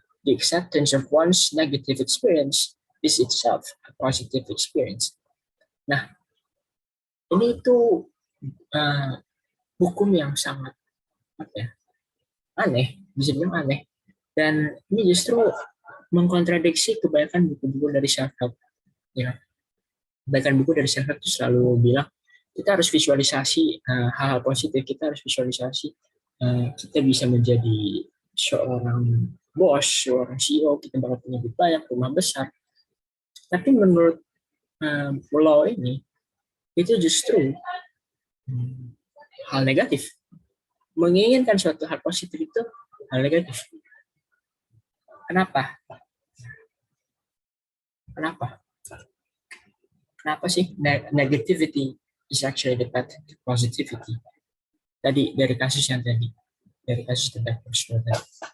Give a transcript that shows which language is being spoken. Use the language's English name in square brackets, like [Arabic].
[English] the acceptance of one's negative experience is itself a positive experience. [Indonesian] Nah, ini itu hukum yang sangat aneh, bisa bilang aneh. Dan ini justru mengkontradiksi kebanyakan buku-buku dari self-help. Ya. Kebanyakan buku dari self-help itu selalu bilang, kita harus visualisasi hal-hal positif, kita harus visualisasi kita bisa menjadi seorang bos, seorang CEO, kita bakal punya banyak rumah besar. Tapi menurut Law ini, itu justru hal negatif. Menginginkan suatu hal positif itu hal negatif. Kenapa? Kenapa sih [English] negativity is actually the path to positivity? [Indonesian] Dari kasus yang tadi, dari kasus tentang tadi.